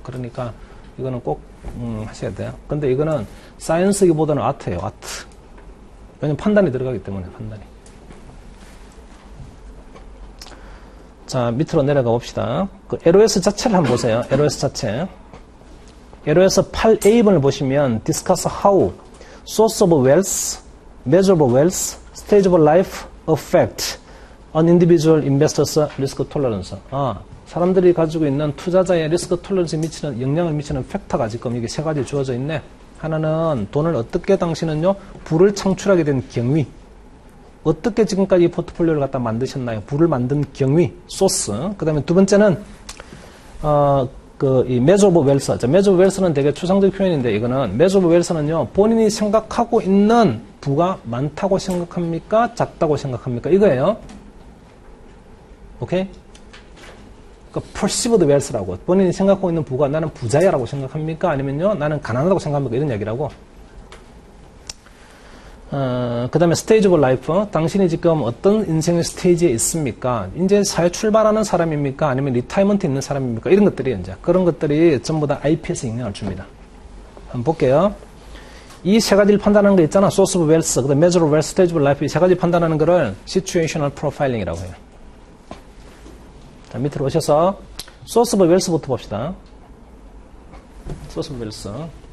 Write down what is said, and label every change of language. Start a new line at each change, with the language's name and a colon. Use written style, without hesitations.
Korean: 그러니까 이거는 꼭 하셔야 돼요. 근데 이거는 사이언스기보다는 아트예요. 아트. 왜냐면 판단이 들어가기 때문에 판단이. 자, 밑으로 내려가 봅시다. 그 LOS 자체를 한번 보세요. LOS 자체. LOS 8A번을 보시면
English: discuss how source of wealth, measurable wealth, stage of life affect an individual investor's risk tolerance.
Korean: 사람들이 가지고 있는 투자자의 리스크 톨러런스에 미치는 영향을 미치는 팩터가 지금 이게 세 가지 주어져 있네. 하나는 돈을 어떻게 당신은요 부를 창출하게 된 경위. 어떻게 지금까지 이 포트폴리오를 갖다 만드셨나요? 부를 만든 경위, 소스. 그 다음에 두 번째는 이 measure of wealth. 자, measure of wealth는 되게 추상적 표현인데 이거는 measure of wealth는요 본인이 생각하고 있는 부가 많다고 생각합니까? 작다고 생각합니까? 이거예요. 오케이? 그러니까 perceived wealth라고. 본인이 생각하고 있는 부가 나는 부자야라고 생각합니까? 아니면요 나는 가난하다고 생각합니까? 이런 얘기라고. 그 다음에
English: stage of life.
Korean: 당신이 지금 어떤 인생의 스테이지에 있습니까? 이제 사회 출발하는 사람입니까? 아니면 리타이먼트 있는 사람입니까? 이런 것들이 이제 그런 것들이 전부 다 IP에서 영향을 줍니다. 한번 볼게요. 이 세 가지를 판단하는 거 있잖아. source of wealth, 그 다음에 measure of wealth, stage of life. 이 세 가지 판단하는 거를 situational profiling이라고 해요. 자, 밑으로 오셔서 source of wealth부터 봅시다.
English: source of wealth.